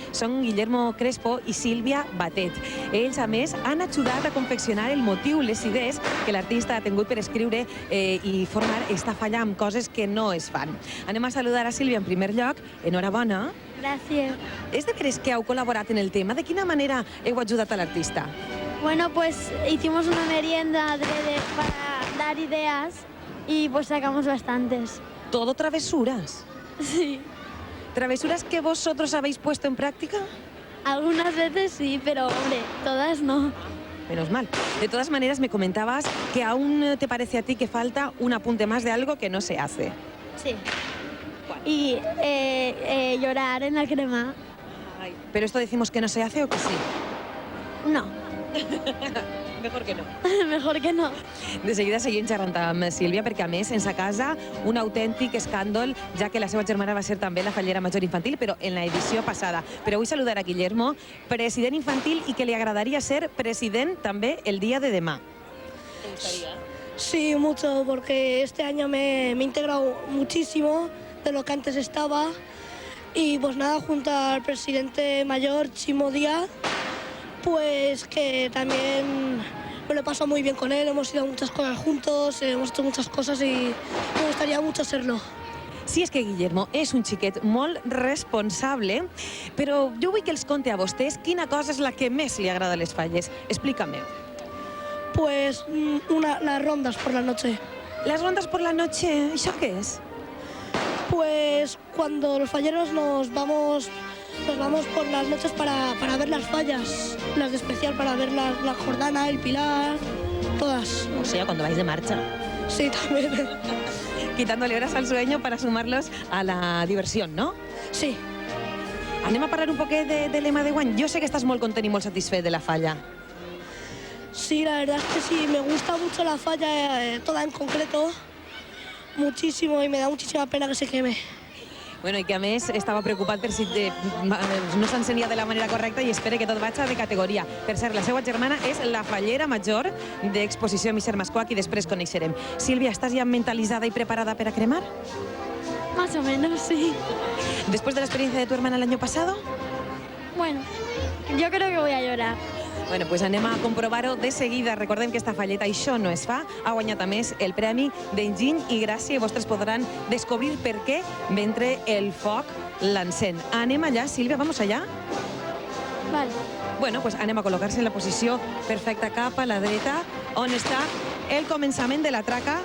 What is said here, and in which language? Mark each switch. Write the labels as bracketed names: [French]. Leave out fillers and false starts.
[Catalan] Són Guillermo Crespo i Sílvia Batet. Ells, a més, han ajudat a confeccionar el motiu, les idees que l'artista ha tingut per escriure i formar esta falla amb coses que no es fan. Anem a saludar a Sílvia en primer lloc. Enhorabona. [Spanish] Gracias. [Catalan] És de veres que heu col·laborat en el tema? De quina manera heu ajudat a l'artista? [Spanish] Bueno, pues hicimos una merienda adrede para dar ideas y pues sacamos bastantes. ¿Todo travesuras? Sí. ¿Travesuras que vosotros habéis puesto en práctica? Algunas veces sí, pero hombre, todas no. Menos mal. De todas maneras, me comentabas que aún te parece a ti que falta un apunte más de algo que no se hace. Sí. Y llorar en la crema. Ay, ¿pero esto decimos que no se hace o que sí? No. Mejor que no. Mejor que no. [Catalan] De seguida seguim xerrant amb Sílvia perquè, a més, en sa casa un autèntic escàndol, ja que la seva germana va ser també la fallera major infantil, però en la edició passada. Però vull saludar a Guillermo, president infantil, i que li agradaria ser president també el dia de demà. [Spanish] ¿Te gustaría? Sí, mucho, porque este año me he integrado muchísimo de lo que antes estaba y pues nada, junto al presidente mayor, Chimo Díaz, pues que también me lo he pasado muy bien con él, hemos ido a muchas cosas juntos, hemos hecho muchas cosas y me gustaría mucho serlo. [Catalan] Sí, és que Guillermo és un xiquet molt responsable, però jo vull que els conti a vostès quina cosa és la que més li agrada a les falles. [Spanish] Explícame. Pues las rondas por la noche. Las rondas por la noche, [Catalan] ¿això què és? [Spanish] Pues cuando los falleros nos vamos por las noches para ver las fallas, las de especial, para ver la Jordana, el Pilar, todas. O sea, cuando vais de marcha. Sí, también. Quitándole horas al sueño para sumarlos a la diversión, ¿no? Sí. [Catalan] Anem a parlar un poquet del lema de guany. Jo sé que estàs molt content i molt satisfet de la falla. [Spanish] Sí, la verdad es que sí, me gusta mucho la falla, toda en concreto, muchísimo, y me da muchísima pena que se queme. [Catalan] Bueno, i que a més estava preocupat per si no s'ensenia de la manera correcta i espera que tot vagi de categoria. Per cert, la seva germana és la fallera major d'Exposició Misser Mascó, i després coneixerem. [Spanish] Sílvia, ¿estás ya mentalizada y preparada para cremar? Más o menos, sí. Después de la experiencia de tu hermana el año pasado? Bueno, yo creo que voy a llorar. [Catalan] Bueno, pues anem a comprovar-ho de seguida. Recordem que esta falleta Això no es fa ha guanyat a més el Premi d'Enginy i Gràcia i vostres podran descobrir per què mentre el foc l'encén. Anem allà, Sílvia, vamos allà? [Spanish] Vale. [Catalan] Bueno, pues anem a col·locar-se en la posició perfecta cap a la dreta, on està el començament de la traca.